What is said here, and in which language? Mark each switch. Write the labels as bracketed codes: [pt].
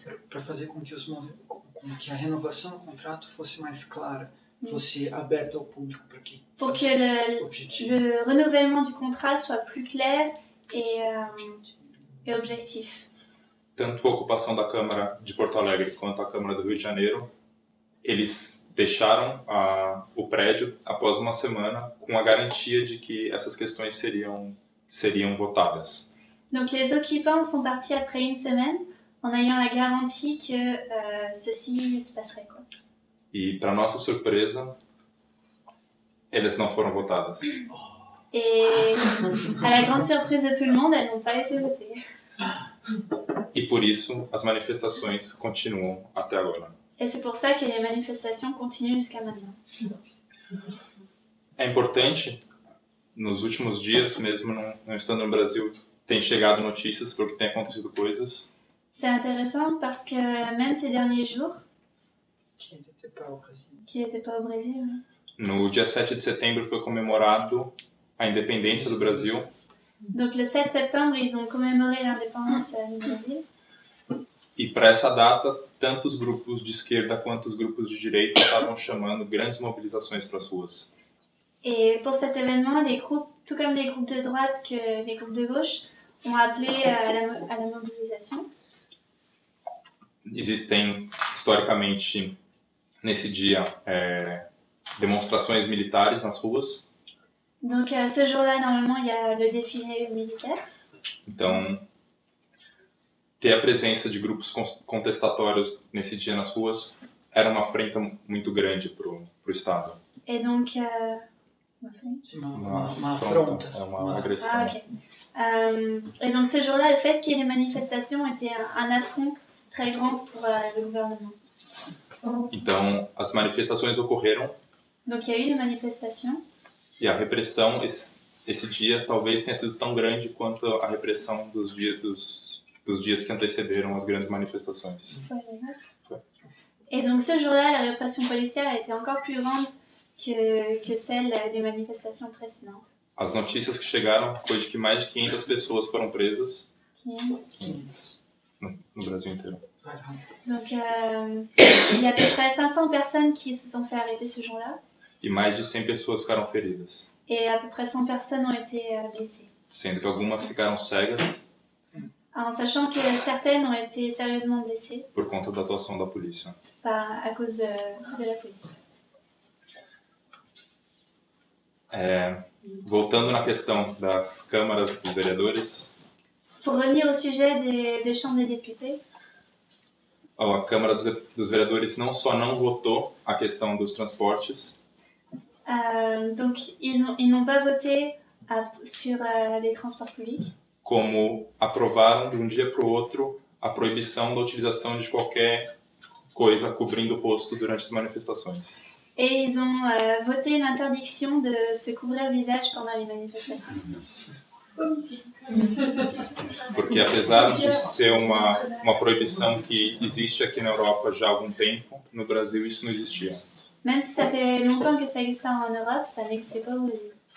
[pt] para fazer com que a renovação do contrato fosse mais clara, fosse aberta ao público, [fr] pour que le renouvellement du contrat soit plus clair et objectif. [pt] Tanto a ocupação da Câmara de Porto Alegre quanto a Câmara do Rio de Janeiro, eles deixaram o prédio após uma semana com a garantia de que essas questões seriam votadas. [fr] Donc les occupants sont partis après une semaine en ayant la garantie que ceci se passerait, quoi. [pt] E para nossa surpresa, elas não foram votadas. [fr] Et à la grande surprise de tout le monde, elles n'ont pas été votées. [pt] E por isso as manifestações continuam até agora. [fr] Et c'est pour ça que les manifestations continuent jusqu'à maintenant. [pt] É importante, nos últimos dias, mesmo não estando no Brasil, tem chegado notícias porque tem acontecido coisas. [fr] C'est intéressant parce que même ces derniers jours, qui n'étaient pas au Brésil, né? [pt] No dia 7 de setembro foi comemorado a independência do Brasil. [fr] Donc le 7 septembre, ils ont commémoré l'indépendance du Brésil. [pt] E para essa data, tanto os grupos de esquerda quanto os grupos de direita estavam chamando grandes mobilizações para as ruas. [fr] Et pour cet événement, les groupes, tout comme les groupes de droite que les groupes de gauche, ont appelé à la mobilisation. [pt] Existem, historicamente, nesse dia, demonstrações militares nas ruas. [fr] Donc ce jour-là, normalement, il y a le défilé militaire. [pt] Então, ter a presença de grupos contestatórios nesse dia nas ruas era uma afrenta muito grande pro Estado. [fr] Et donc, [pt] uma afronta. Uma agressão. [fr] Ah, ok. Et donc ce jour-là, le fait qu'il y ait des manifestations était un affront très grand pour le gouvernement. [pt] Então, as manifestações ocorreram. [fr] Donc il y a eu des manifestations. [pt] E a repressão, esse dia, talvez tenha sido tão grande quanto a repressão dos dias que antecederam as grandes manifestações. Foi. [fr] Et donc ce jour-là, la répression policière a été encore plus grande que celle des manifestations précédentes. [pt] As notícias que chegaram foi de que mais de 500 pessoas foram presas. 500. No Brasil inteiro. [fr] Donc il y a à peu près 500 personnes qui se sont fait arrêter ce jour-là. [pt] E mais de 100 pessoas ficaram feridas. [fr] Et à peu près 100 personnes ont été blessées. [pt] Sendo que algumas ficaram cegas. [fr] En sachant que certaines ont été sérieusement blessées. [pt] Por conta da atuação da polícia. [fr] À cause de la police. [pt] Voltando na questão das câmaras dos vereadores. [fr] Pour revenir au sujet des chambres des députés. [pt] A Câmara dos Vereadores não só não votou a questão dos transportes. [fr] Donc ils n'ont pas voté sur les transports publics. [pt] Como aprovaram de um dia para o outro a proibição da utilização de qualquer coisa cobrindo o rosto durante as manifestações. [fr] Et ils ont voté l'interdiction de se couvrir le visage pendant les manifestations. [pt] Porque apesar de ser uma proibição que existe aqui na Europa já há algum tempo, no Brasil isso não existia. [fr] Même si ça fait longtemps que ça existe en Europe, ça n'existait pas au Brésil.